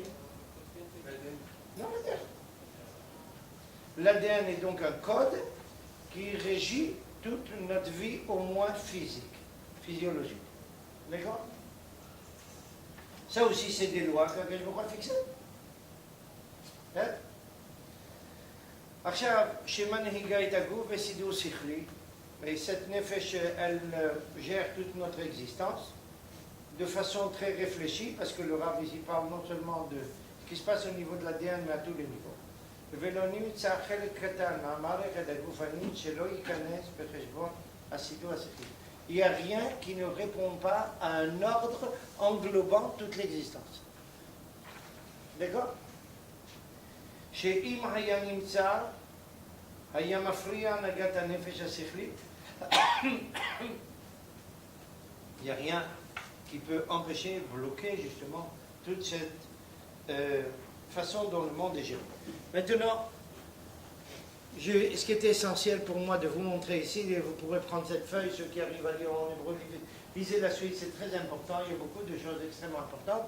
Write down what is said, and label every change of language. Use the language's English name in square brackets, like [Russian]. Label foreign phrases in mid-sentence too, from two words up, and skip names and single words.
[French] Dans l'ADN. L'ADN est donc un code qui régit toute notre vie, au moins physique, physiologique. D'accord? Ça aussi, c'est des lois que je pourrais fixer. Hein? [Hebrew] עכשיו, שמנהיגה את הגוף בסידור שכלי, [French] et cette nefesh, elle gère toute notre existence de façon très réfléchie, parce que le Rav ici parle non seulement de ce qui se passe au niveau de l'ADN, mais à tous les niveaux. [Hebrew] ולא נמצא חלק קטן מהמערכת הגופנית שלא ייכנס בחשבון הסידור השכלי. [French] Il n'y a rien qui ne répond pas à un ordre englobant toute l'existence. D'accord? [Hebrew] שאם היה נמצא, היה מפריע הנהגת הנפש השכלית. [French] Il n'y a rien qui peut empêcher, bloquer justement toute cette façon dont le monde est géré. Maintenant, ce qui était essentiel pour moi de vous montrer ici, et vous pourrez prendre cette feuille, ceux qui arrivent à lire en hébreu, lisez la suite, c'est très important, il y a beaucoup de choses extrêmement importantes.